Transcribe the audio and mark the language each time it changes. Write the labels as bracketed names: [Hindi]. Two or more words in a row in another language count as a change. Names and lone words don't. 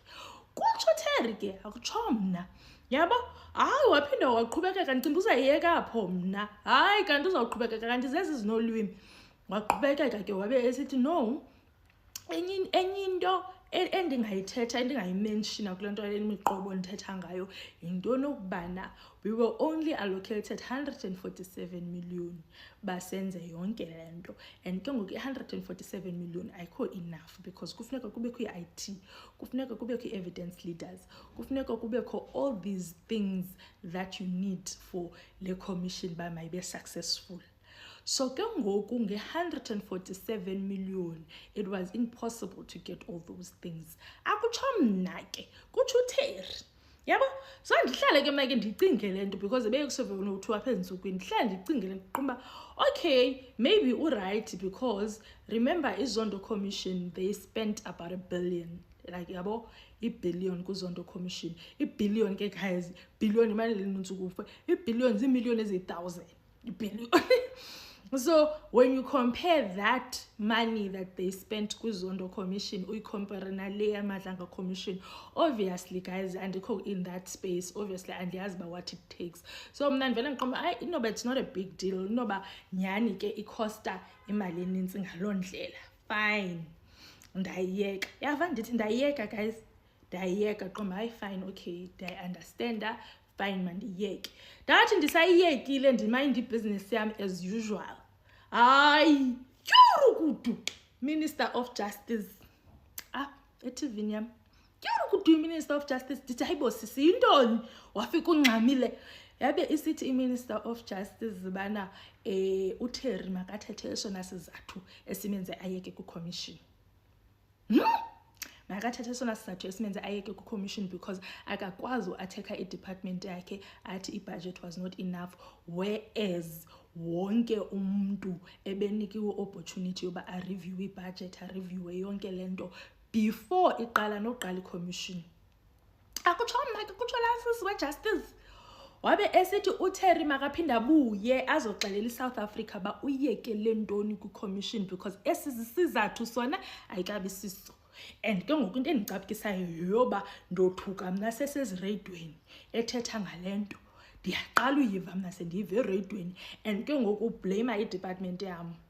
[Xhosa] Kutsho Terry ke akutsho mna. Yabo hayi waphinda waqhubekeka ngicimba uzayiyeka apho mna. Hayi kanti uzawuqhubekeka kanti zezi zinolwimi. Waqhubekeka ke wabe esithi no enye into endingayithetha endingayimenshina kule nto lemiqobo ndithetha ngayo into nokubana [English] we were only allocated 147 million [Xhosa] basenze yonke lento, and ke ngoku 147 million ayikho [English] enough because [Xhosa] kufuneka kubekho i-IT, kufuneka kubekho i-evidence leaders, kufuneka kubekho [English] all these things that you need for [Xhosa] le commission ba mayibe successful. [English] So [Xhosa] ke ngoku nge-147 [English] million it was impossible to get all those things. [Xhosa] Akutsho mna ke kutsho uTerry. Yabo so ndihlale ke mna ke ndicinge lento because bekusevenothu apha ensukwini ndihlale ndicinge lento qumba [English] okay maybe right because remember [Xhosa] iZondo Commission [English] they spent about $1 billion, like [Xhosa] yabo i-billion kuZondo Commission. I-billion ke guys, billion imali leninzi ukufa, i-billion ziimiliyoni ezi-1000 i-billion. [English] So when you compare that money that they spent kuZondo Commission, we compare [Xhosa] na le [English] Madlanga Commission, obviously guys, and in that space, obviously, and they ask about what it takes. So [Xhosa] mna ndivela ngiqomba [English] no, but it's not a big deal. [Xhosa] No ba nyani ke ikosta imali eninzi ngaloo ndlela. Fine. Ndayiyeka. Yava ndithi ndayiyeka guys. Ndayiyeka qomba hayi [English] fine okay, I understand that. Fine man ndiyeke. [Xhosa] Ndathi ndisayiyekile ndimayinde ibusiness yami as usual. Hayi tyurukudu Minister of Justice eTV yami tyurukudu Minister of Justice ndithi hayibo sisi yintoni wafika ungxamile yabe isithi iMinister of Justice bana uTerry makathethe esona sizathu esimenze ayeke ku-commission. Makathethe sona sizathu esimenze ayeke ku-commission because akakwazi uatheka i-department yakhe athi i-budget [English] was not enough, [Xhosa] whereas wonke umuntu ebenikiwe opportunity yoba a-review i-budget, a-review yonke lento before iqala noqala i-commission. Akutsho mna ke kutsho la sisi we-justice wabe esithi uTerry makaphinda abuye azoxelela iSouth Africa ba uyekele ntoni ku-commission because esizizathu sona ayikabi siso. And ke ngoku into endicabukisayo yoba ndothuka mna sesezireyidweni ethetha ngalento ndiyaqala uyiva mna sendiyiva ereyidweni and ke ngoku ublame i-department yam.